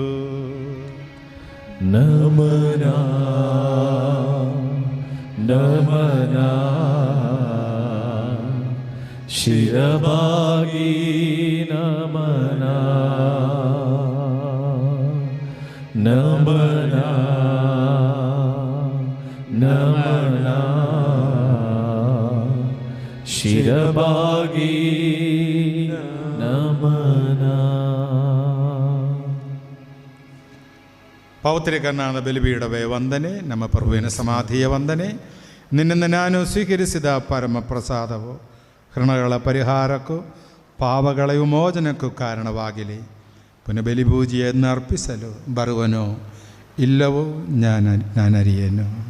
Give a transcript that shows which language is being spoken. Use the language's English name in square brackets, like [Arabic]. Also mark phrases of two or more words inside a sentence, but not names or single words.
[Kannada] ನಮನ ನಮನ ಶಿರವಾಗಿ ನಮನ ನಮನ ನಮನ ಶಿರವಾಗಿ ನಮನ. ಪೌತ್ರಿಕನಾದ ಬಲಿಪೀಠವೇ ವಂದನೆ, ನಮ್ಮ ಪ್ರಭುವಿನ ಸಮಾಧಿಯ ವಂದನೆ. ನಿನ್ನಿಂದ ನಾನು ಸ್ವೀಕರಿಸಿದ ಪರಮ ಪ್ರಸಾದವು ಹೃಣಗಳ ಪರಿಹಾರಕ್ಕೂ ಪಾಪಗಳ ವಿಮೋಚನಕ್ಕೂ ಕಾರಣವಾಗಲಿ. ಪುನಃ ಬಲಿಪೂಜೆಯನ್ನು ಅರ್ಪಿಸಲು ಬರುವನೋ ಇಲ್ಲವೋ ನಾನರಿಯೇನು.